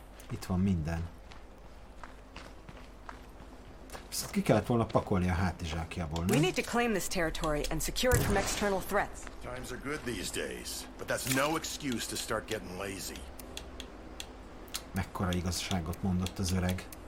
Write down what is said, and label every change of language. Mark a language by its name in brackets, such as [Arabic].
[Hungarian] Itt van minden. Viszont ki kellett volna pakolni a hátizsákjából, nem? [English] We need to claim this territory and secure it from external threats. Times are good these days, but that's no excuse to start getting lazy. [Hungarian] Mekkora igazságot mondott az öreg.